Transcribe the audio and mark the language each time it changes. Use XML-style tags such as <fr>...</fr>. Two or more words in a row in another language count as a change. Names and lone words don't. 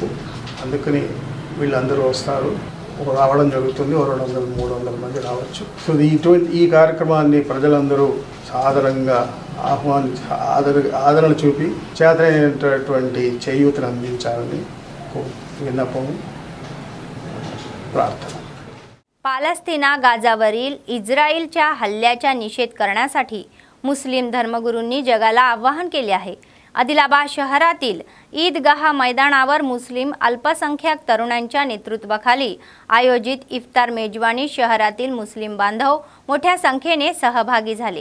<te>అందుకని వీళ్ళందరూ వస్తారు, రావడం జరుగుతుంది. 200-300 మంది రావచ్చు. సో ఈ కార్యక్రమాన్ని ప్రజలందరూ సాదరంగా ఆదరణ చూపి చేతనైనటువంటి చేయూతను అందించాలని విన్నపం,</te> <mr>प्रार्थना. पालस्तीना गाझावरील इस्रायलच्या हल्ल्याचा निषेध करण्यासाठी मुस्लिम धर्मगुरूंनी जगाला आवाहन केले आहे. आदिलाबाद शहरातील ईदगाह मैदानावर मुस्लिम अल्पसंख्याक तरुणांच्या नेतृत्वाखाली आयोजित इफ्तार मेजवानी शहरातील मुस्लिम बांधव मोठ्या संख्येने सहभागी झाले.</mr>